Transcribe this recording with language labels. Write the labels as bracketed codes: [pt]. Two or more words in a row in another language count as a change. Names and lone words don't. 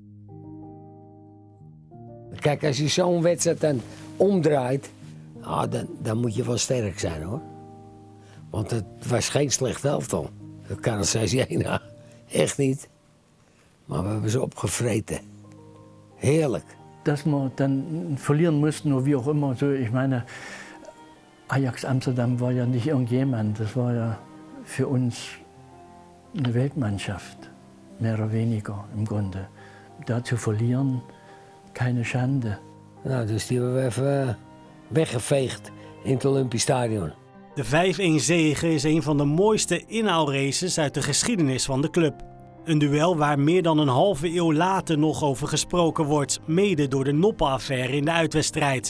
[nl] Kijk, als je zo'n wedstrijd dan omdraait, dan moet je wel sterk zijn hoor. Want het was geen slecht elftal. Dat kan het 6-1, echt niet. Maar we hebben ze opgevreten. Heerlijk. [de] Dass wir dann verlieren mussten oder wie auch immer. So, ich meine, Ajax Amsterdam war ja nicht irgendjemand. Das war ja für uns eine Weltmannschaft, mehr oder weniger im Grunde. Da zu verlieren, keine Schande. [nl] Nou, dus die hebben we even weggeveegd in het Olympisch Stadion. De 5-1 zege is een van de mooiste inhaalraces uit de geschiedenis van de club. Een duel waar meer dan een halve eeuw later nog over gesproken wordt, mede door de Noppen-affaire in de uitwedstrijd.